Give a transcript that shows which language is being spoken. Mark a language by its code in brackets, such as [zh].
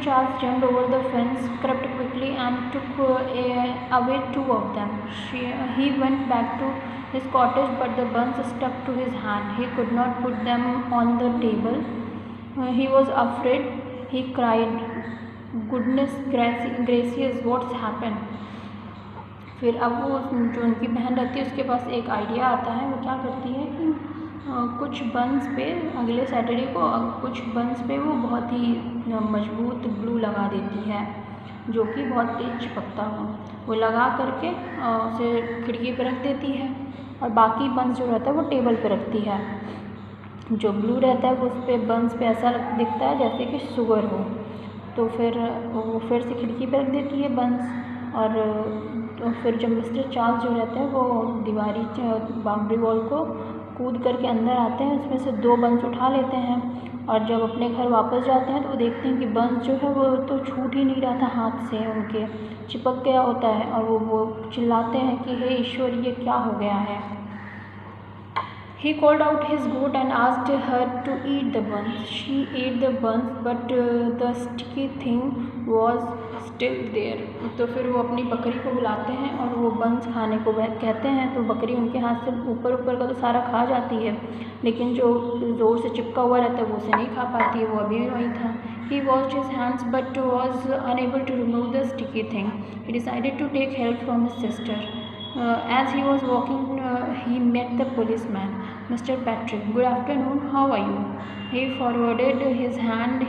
[en] Charles jumped over the fence, crept quickly and took away 2 of them. He went back to his cottage but the buns stuck to his hand. He could not put them on the table. He was afraid. He cried, "Goodness gracious, what's happened?" [hi] फिर अब वो जो उनकी बहन रहती है उसके पास एक आइडिया आता है। वो क्या करती है कि कुछ बन्स पे अगले सैटरडे को कुछ बन्स पे वो बहुत ही मजबूत ग्लू लगा देती है जो कि बहुत तेज चिपकता हो। वो लगा करके उसे खिड़की पे रख देती है और बाकी बन्स जो रहता है वो टेबल पे रखती है। जो ग्लू रहता है वो उस पर बन्स पे ऐसा दिखता है जैसे कि शुगर हो। तो फिर वो फिर से खिड़की पे रख देती है बन्स और तो फिर जब मिस्टर चार्ल्स जो रहते हैं वो बाउंड्री वॉल को कूद करके अंदर आते हैं, उसमें से 2 बन्स उठा लेते हैं और जब अपने घर वापस जाते हैं तो वो देखते हैं कि बन्स जो है वो तो छूट ही नहीं रहा था हाथ से, उनके चिपक गया होता है और वो चिल्लाते हैं कि हे ईश्वर ये क्या हो गया है। [en] He called out his goat and asked her to eat the buns. She ate the buns, but the sticky thing was still there. [hi] तो फिर वो अपनी बकरी को बुलाते हैं और वो बंस खाने को कहते हैं, तो बकरी उनके हाथ से ऊपर ऊपर का तो सारा खा जाती है, लेकिन जो ज़ोर से चिपका हुआ रहता है वो उसे नहीं खा पाती है, वो अभी भी वहीं था. [en] He washed his hands but was unable to remove the sticky thing. He decided to take help from his sister. As he was walking, he met the policeman. Mr. Patrick, good afternoon, how are you? He forwarded his hand.